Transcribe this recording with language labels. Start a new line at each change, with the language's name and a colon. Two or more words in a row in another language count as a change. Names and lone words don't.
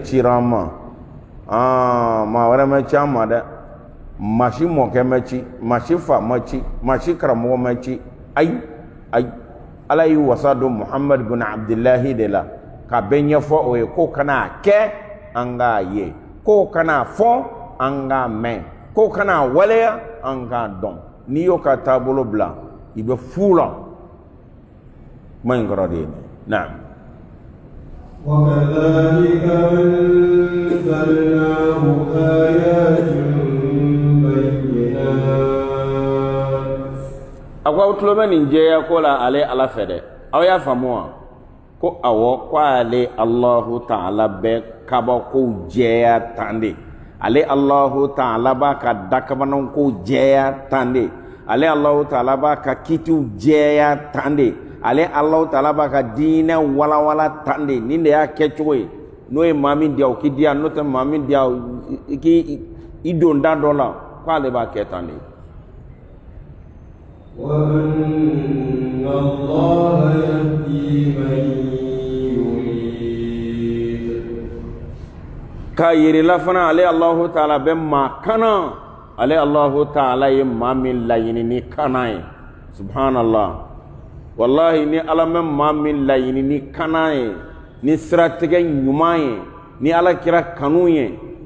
Bambara: cira an ma maa wɛrɛ ma ci an ma dɛ maa si mɔkɛ ma ci maa si fa ma ci maa si karamɔgɔ ma ci ayi ala y'i wasa don Muhammad bin Abdullahi de la ka bɛɛ ɲɛfɔ o ye ko kana kɛ an k'a ye ko kana fɔ an k'a mɛn ko kana waleya an k'a dɔn n'i y'o ka taabolo bila i bɛ fu la kuma in kɔrɔ de ye naam.
Arabic: وكذلك أنزلناه آيات بينات
Bambara: a ko aw tulo bɛ nin jɛya ko la ale ala fɛ dɛ aw y'a faamu wa ko awɔ ko ale Allahu Ta'ala bɛ kabakow jɛya tan de ale Allahu Ta'ala b'a ka dakabanankow jɛya tan de ale Allahu Ta'ala b'a ka kitiw jɛya tan de ale Allahu Ta'ala b'a ka diinɛ walawala tan de nin de y'a kɛ cogo ye n'o ye maa min diya o k'i diya n'o tɛ maa min diya i don da dɔ la ko ale b'a kɛ tan de.
Arabic: وأن الله يهدي من يريد
Bambara: ka yirila fana ale Allahu Ta'ala bɛ maa kana ale Allahu Ta'ala ye maa min laɲini ni kana ye
Arabic: سبحان الله والله
Bambara: ni ala bɛ maa min laɲini ni kana ye ni siratigɛ ɲuman ye ni ala kira kanu ye ni